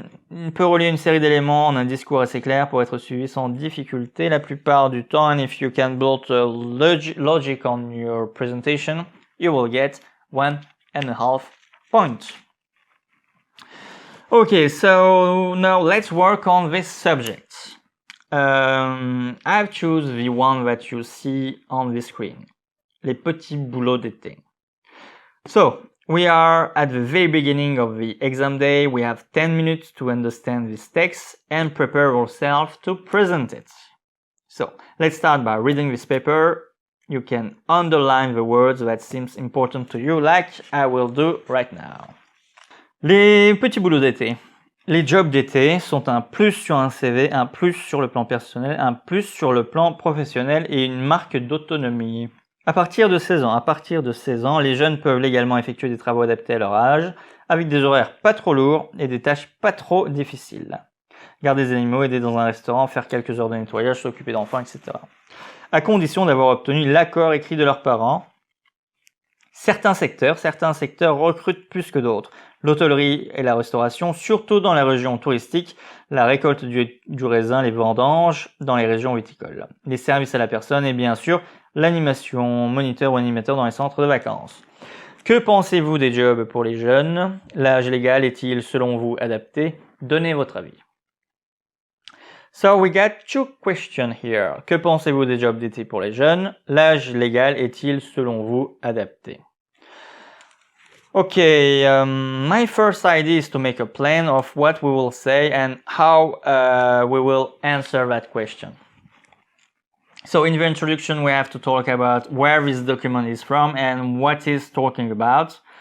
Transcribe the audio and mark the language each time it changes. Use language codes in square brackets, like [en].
[fr] Il peut relier une série d'éléments en un discours assez clair pour être suivi sans difficulté la plupart du temps. [en] And if you can build a logic on your presentation, you will get 1.5 points. Okay, so now let's work on this subject. I've chosen the one that you see on the screen. [fr] Les petits boulots d'été. [en] So, we are at the very beginning of the exam day. We have 10 minutes to understand this text and prepare ourselves to present it. So, let's start by reading this paper. You can underline the words that seems important to you, like I will do right now. [fr] Les petits boulots d'été. Les jobs d'été sont un plus sur un CV, un plus sur le plan personnel, un plus sur le plan professionnel et une marque d'autonomie. À partir de 16 ans, les jeunes peuvent légalement effectuer des travaux adaptés à leur âge, avec des horaires pas trop lourds et des tâches pas trop difficiles. Garder des animaux, aider dans un restaurant, faire quelques heures de nettoyage, s'occuper d'enfants, etc. À condition d'avoir obtenu l'accord écrit de leurs parents. Certains secteurs recrutent plus que d'autres. L'hôtellerie et la restauration, surtout dans les régions touristiques, la récolte du raisin, les vendanges dans les régions viticoles, les services à la personne et bien sûr l'animation, moniteur ou animateur dans les centres de vacances. Que pensez-vous des jobs pour les jeunes? L'âge légal est-il selon vous adapté? Donnez votre avis. [en] So we got 2 questions here. [fr] Que pensez-vous des jobs d'été pour les jeunes? L'âge légal est-il selon vous adapté? [en] Okay, my first idea is to make a plan of what we will say and how we will answer that question. So in the introduction, we have to talk about where this document is from and what it's talking about.